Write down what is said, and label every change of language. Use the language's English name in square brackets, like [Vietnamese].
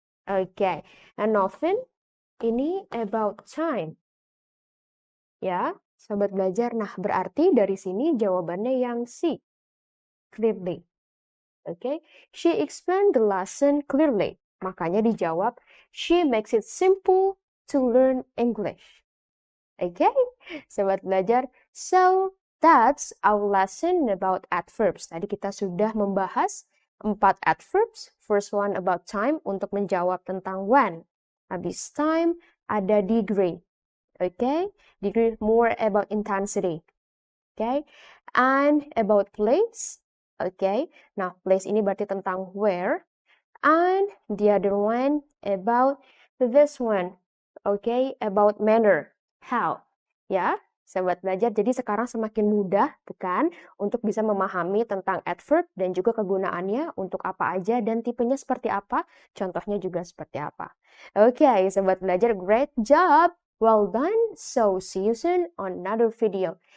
[English] Oke, and often ini about time. [Indonesian] Ya, sobat belajar. Nah, berarti dari sini jawabannya yang C. [English] Clearly. Oke, she explained the lesson clearly. [Indonesian] Makanya dijawab, [English] she makes it simple to learn English. Oke, [Indonesian] sobat belajar. [English] So, that's our lesson about adverbs. [Indonesian] Tadi kita sudah membahas 4 adverbs. [English] First one about time [Indonesian] untuk menjawab tentang when. Habis time ada [English] degree. Okay, degree more about intensity. Okay, and about place. Okay, nah place [Indonesian] ini berarti tentang [English] where. And the other one about this one. Okay, about manner. How. [Indonesian] Ya, sobat belajar, jadi sekarang semakin mudah, bukan? Untuk bisa memahami tentang adverb dan juga kegunaannya untuk apa aja dan tipenya seperti apa, contohnya juga seperti apa. [English] Oke, [Indonesian] sobat belajar, [English] great job! Well done! So, see you soon on another video.